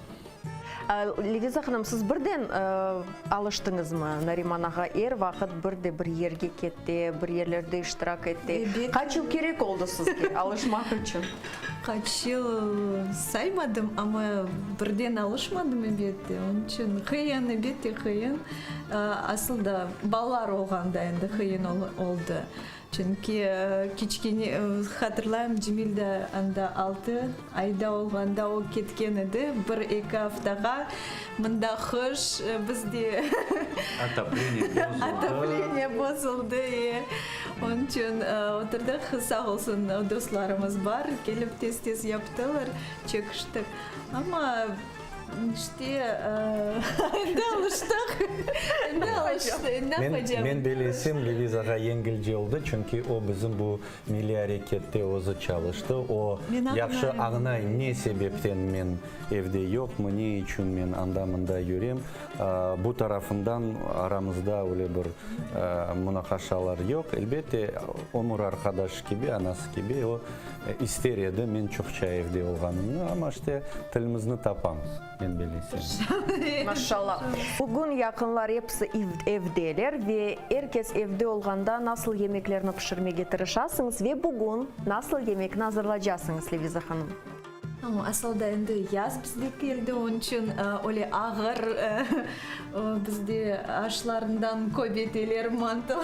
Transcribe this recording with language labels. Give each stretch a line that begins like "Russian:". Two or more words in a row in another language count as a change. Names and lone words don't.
Crimean Tatar: Liviza Hanım, siz birden alıştınız mı Narimanaga? Er vakit bir yerge ketdi, bir yerlerde iştirak etti. Kaç yıl gerek oldu sizge alışmak için? Kaç yıl saymadım ama birden alışmadım elbette. Onun için kıyın elbette kıyın. Aslında ballar olganda endi kıyın oldu. Çünkü kichkine hatırlayım Cemil'de anda 6 ayda olganda o ketken edi. 1-2 haftaga mında kış bizde отопление bozuldu. Onun için oturduk, sağ olsun dostlarımız var. Gelip tez yaptılar, çıkıştık. Ama İşte alıştık. Men belesem Liviza'ga yengilce oldu çünkü o bizim bu milli harekette ozu çalıştı. O yaxşı ağnay ne sebepten men evde yok mu, ne için men andamında yürüyem. Bu tarafından aramızda öyle bir münakaşalar yok. Elbette Ömür arkadaş gibi, anası gibi o ister edi men çokça evde olganımı ama işte tilimizni tapamız. Men belesem. Maşallah. Bugün yakınlar hepsi evdeler ve herkes evde olganda nasıl yemeklerini pişirmeye tırışasınız ve bugün nasıl yemek hazırlayacaksınız Liviza Hanım? Aslında endi yaz bizde keldi, onun için öyle ağır bizde aşlarından kobeteler, mantılar.